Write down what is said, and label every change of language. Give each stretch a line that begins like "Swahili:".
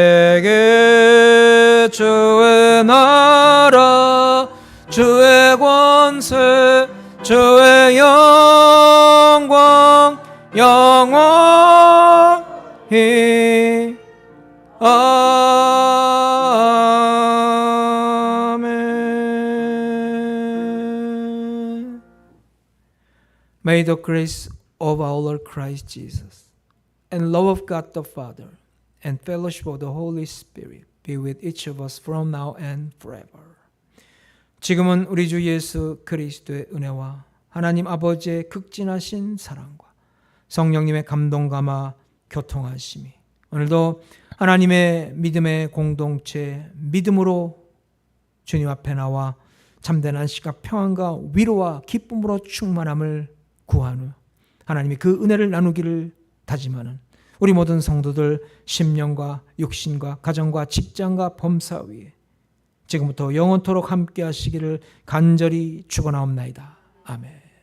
Korean: 대개 주의 나라 주의 권세 주의 영광 영원히 아멘.
English: May the grace of our Lord Christ Jesus and love of God the Father and fellowship of the Holy Spirit be with each of us from now and forever.
Korean: 지금은 우리 주 예수 그리스도의 은혜와 하나님 아버지의 극진하신 사랑과 성령님의 감동감화 교통하심이 오늘도 하나님의 믿음의 공동체 믿음으로 주님 앞에 나와 참된 안식과 평안과 위로와 기쁨으로 충만함을 구한 후 하나님이 그 은혜를 나누기를 다짐하는 우리 모든 성도들 심령과 육신과 가정과 직장과 범사 위에 지금부터 영원토록 함께 하시기를 간절히 축원하옵나이다. 아멘.